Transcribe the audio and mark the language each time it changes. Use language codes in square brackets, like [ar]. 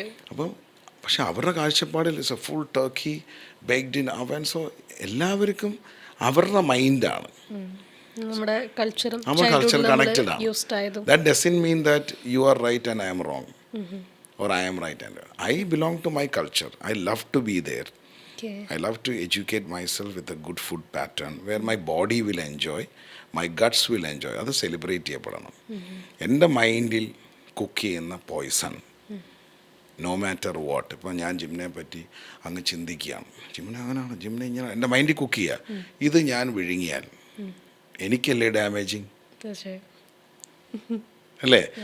[ml] അപ്പം പക്ഷെ അവരുടെ കാഴ്ചപ്പാടിൽ [en] It's a full turkey baked in oven. [ml] സോ എല്ലാവർക്കും അവരുടെ മൈൻഡാണ്, നമ്മുടെ കൾച്ചർ കണക്റ്റഡ് ആണ്. [en] That doesn't mean that you are right and I'm wrong or I'm right and I belong to my culture. I love to be there. I love to educate myself with a good food pattern where my body will enjoy, my guts will enjoy. [ml] അത് celebrate ചെയ്യപ്പെടണം. എൻ്റെ മൈൻഡിൽ cook ചെയ്യുന്ന poison, [en] No matter what. [ml] ഇപ്പോൾ ഞാൻ ജിമ്മിനെ പറ്റി അങ്ങ് ചിന്തിക്കുകയാണ്, ജിമ്മിനെ അങ്ങനെയാണ്, ജിമ്മിനെ ഇങ്ങനെ, എൻ്റെ മൈൻഡിൽ കുക്ക് ചെയ്യുക. ഇത് ഞാൻ വിഴുങ്ങിയാൽ എനിക്കല്ലേ ഡാമേജിങ് അല്ലേ?